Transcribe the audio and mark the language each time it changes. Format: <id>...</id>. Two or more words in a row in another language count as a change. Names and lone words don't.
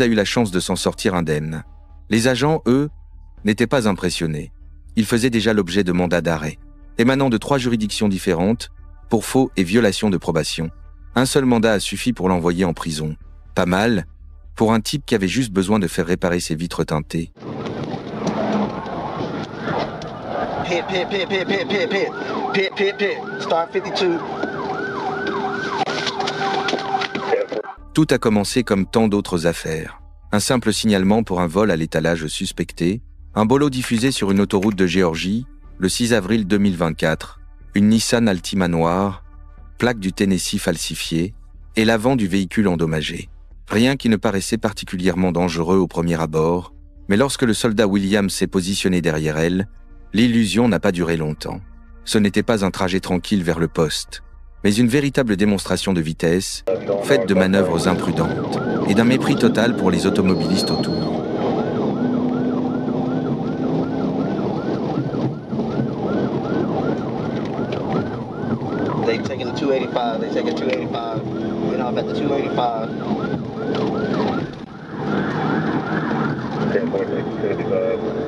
<fr>eu la chance de s'en sortir indemne. Les agents, eux, n'étaient pas impressionnés. Ils faisaient déjà l'objet de mandats d'arrêt, émanant de 3 juridictions différentes, pour faux et violation de probation. Un seul mandat a suffi pour l'envoyer en prison. Pas mal, pour un type qui avait juste besoin de faire réparer ses vitres teintées. Pit, pit, pit, pit, pit, pit, pit. Pit, pit, pit.</fr> <en>Star 52.</en> <fr>Tout a commencé comme tant d'autres affaires. Un simple signalement pour un vol à l'étalage suspecté, un bolo diffusé sur une autoroute de Géorgie, le 6 avril 2024, une Nissan Altima noire, plaque du Tennessee falsifiée, et l'avant du véhicule endommagé. Rien qui ne paraissait particulièrement dangereux au premier abord, Mais lorsque le soldat Williams s'est positionné derrière elle, l'illusion n'a pas duré longtemps. Ce n'était pas un trajet tranquille vers le poste, mais une véritable démonstration de vitesse, faite de manœuvres imprudentes et d'un mépris total pour les automobilistes autour.</fr> <en>They taking the 285. They taking 285. Get off at the 285. 10.625.</en>